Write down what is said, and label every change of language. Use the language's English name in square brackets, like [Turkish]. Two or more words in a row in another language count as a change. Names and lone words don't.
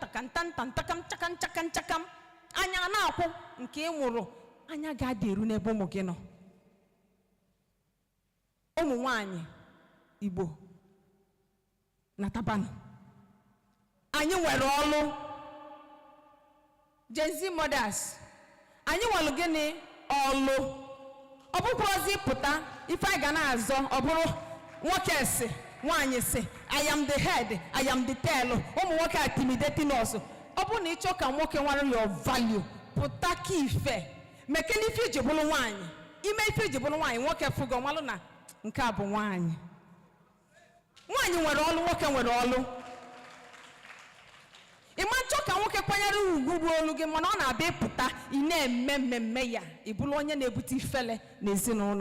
[Igbo] ntakam anya na-akwụ nke ị nwụrụ anya ga-adị eru n'ebe ụmụ gị nọ ụmụ nwaanyị Igbo na tabanụ anyị nwere ọlụ [English] Gen Z mothers [Igbo] anyị nwere gịnị ọlụ ọ bụkwazị pụta ife anyị ga na-azọ ọ bụrụ nwoke esi nwaanyị si [English] I am the head, I am the tail. [Igbo] Ụmụ nwoke [English] intimidating us. [Igbo] Ọ bụ na ịchọ ka nwoke nwere [English] your value, [Igbo] pụta ka ife. Mekene ife iji bụrụ nwaanyị. Ime ife iji bụrụ nwaanyị, nwoke fugo malụ na nke a bụ nwaanyị. Nwaanyị nwere ọlụ, nwoke nwere ọlụ. Ịma nchọ ka nwoke kwanyere ugwu ruo olu gị, mana ọ na-abịa ịpụta ị na-eme mmemme ya, ị bụrụ onye na-ebute ifele n'ezinụlọ.